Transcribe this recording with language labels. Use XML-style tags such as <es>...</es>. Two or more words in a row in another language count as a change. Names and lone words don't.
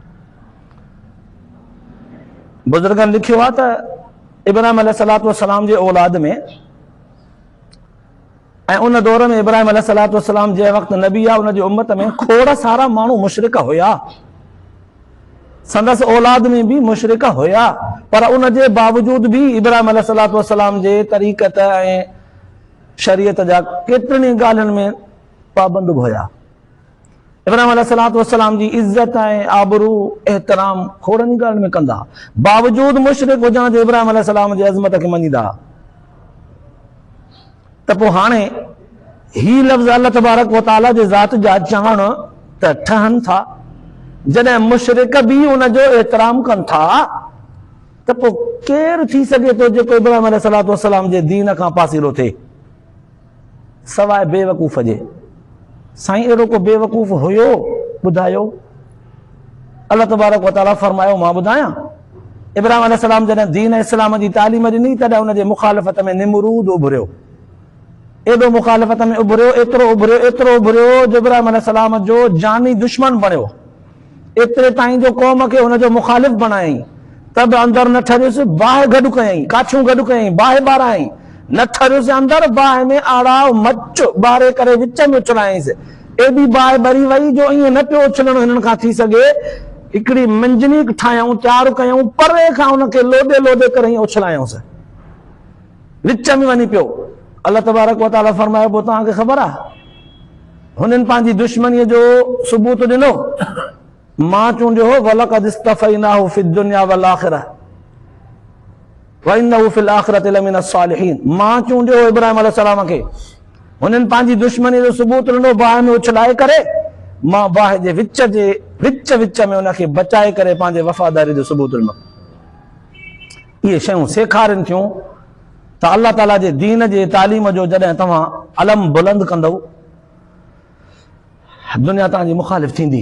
<sd>बुज़ुर्गनि लिखियो आहे त इब्राहीम</sd> <ar>عليه الصلاة والسلام</ar> <sd>जे औलाद में ऐं उन दौर में इब्राहीम</sd> <ar>عليه الصلاة والسلام</ar> <sd>जे वक़्तु नबी आहे, उन जी उम्मत में खोड़ सारा माण्हू मुशरिक हुया, संदसि औलाद में भी मुशरिक हुया, पर उन जे बावजूद भी इब्राहीम</sd> <ar>عليه الصلاة والسلام</ar> <sd>जे तरीक़त ऐं शरीयत जा केतिरनि ॻाल्हियुनि में पाबंद हुया। इब्राहीम</sd> <ar>عليه الصلاة والسلام</ar> <sd>जी इज़त ऐं आबरू एहतराम खोड़नि ॻाल्हियुनि में कंदा, बावजूद मुशरिक हुजण जे इब्राहीम अलैहिस्सलाम जी अज़मत खे मञीदा। त पोइ हाणे ही लफ़्ज़ अल्लाह</sd> <ar>تبارك وتعالى</ar> <sd>जे ज़ात जा चवण त ठहनि था, जॾहिं मुशरिक बि उनजो एतिराम कनि था, त पोइ केरु थी सघे थो जेको इब्राहिम</sd> <ar>عليه الصلاة والسلام</ar> <sd>जे दीन खां पासीरो थिए सवाइ बेवकूफ़ जे? साईं अहिड़ो को बेवकूफ़ हुयो? ॿुधायो। अल्लाह</sd> <ar>تبارك وتعالى</ar> <sd>फरमायो, मां ॿुधायां, इब्राहिम अलैहिस्सलाम जॾहिं दीन इस्लाम जी तालीम ॾिनी तॾहिं उनजे मुखालिफ़त में निमरूद उभरियो। एॾो मुखालिफ़त में उभरियो, एतिरो उभरियो जो इब्राहिम अलैहिस्सलाम जो जानी दुश्मन बणियो। एतिरे ताईं जो क़ौम खे हुनजो मुखालिफ़ बणायईं, त बि अंदरि न ठरियुसि, बाहि गॾु कयईं, काठियूं गॾु कयईं, बाहि ॿारायईं, न ठरियुसि अंदरि, बाहि में आड़ा मच ॿारे करे विच में उछलायईंसि। एॾी बाहि ॿरी वई जो ईअं न पियो उछलणो हिननि खां थी सघे, हिकिड़ी मंजनी ठाहियूं, तयारु कयूं, परे खां हुनखे लोॾे लोॾे करे ईअं उछलायूंसि, विच में वञी पियो। अल्लाह</sd> <ar>تبارك وتعالى</ar> <sd>फरमायो, पोइ तव्हांखे ख़बर आहे हुननि पंहिंजी दुश्मनीअ जो सबूत ॾिनो, मां चूंडियो हो,</sd> <ar>ولقد اصطفيناه في الدنيا والآخرة وإنه في الآخرة لمن الصالحين.</ar> <sd>मां चूंडियो हो इब्राहिम अलैहिस्सलाम खे, हुननि पंहिंजी दुश्मनी जो सबूत ॾिनो, बाहि में उछलाए करे, मां बाहि जे विच में उनखे बचाए करे पंहिंजे वफ़ादारी जो सबूत ॾिनो। इहे शयूं सेखारनि थियूं त अल्लाह ताला जे दीन जे तालीम जो जॾहिं तव्हां अलम बुलंद कंदव, दुनिया तव्हांजी मुखालिफ़ थींदी।</sd>